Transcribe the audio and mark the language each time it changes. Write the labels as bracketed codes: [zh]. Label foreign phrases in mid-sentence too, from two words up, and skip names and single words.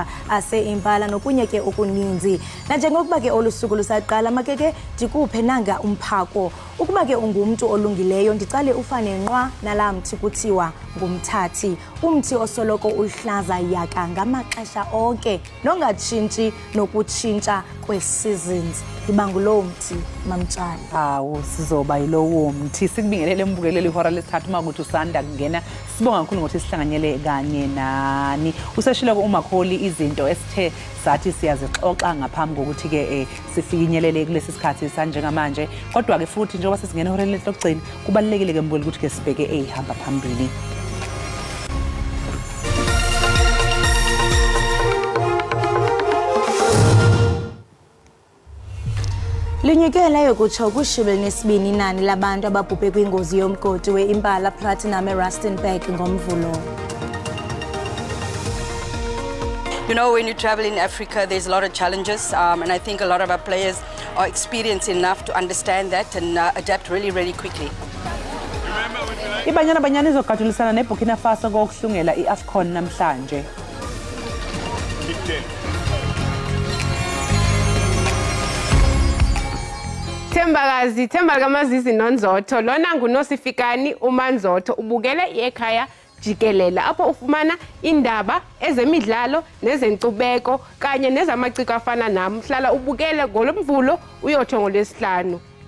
[xh] ase-Impala nokunye ke okuninzi nanjengokuba ke olu suku lusaqala makeke ndikuphe nanga umphako ukuba ke ungumntu olungileyo ndicale ufane nqwa nalaa mthi kuthiwa ngumthathi umthi osoloko uhlaza yaka ngamaxesha onke nongatshintshi nokutshintsha kwe-seasons ibangulowo mthi mamtshana [zu] hawo sizoba yilowo mthi sikubingelele mbukele ihora lesithathu makuthi usanda kungena sibonga kakhulu ngokuthi sihlanganyele kanye nani useshilo uMakholi izinto esithe sathi siyazixoxa ngaphambi kokuthi ke sifinyelele kulesi sikhathi sanjengamanje kodwa ke futhi njengoba sesingena ihora lokugcina kubalekile ke mbukeli ukuthi ke sibheke ehamba phambili. [xh] Linyukela yokutsho kushumi lesibini inani labantu ababhubhe kwingozi yomgodi we-Impala Platinum eRustenburg ngomvulo. [en] You know, when you travel in Africa, there's a lot of challenges, and I think a lot of our players are experienced enough to understand that and adapt really, really quickly. [zu] Ibanyana izogajulisana neBurkina Faso kokuhlungela iAfcon namhlanje. [xh] Themba kamazizi nonzotho lona nguNosifikani uManzotho ubukele iEkhaya Jikelele apho ufumana indaba ezemidlalo nezenkcubeko kanye nezamaciko afana nami hlala ubukele ngolomvulo uyotsho ngolwesihlanu.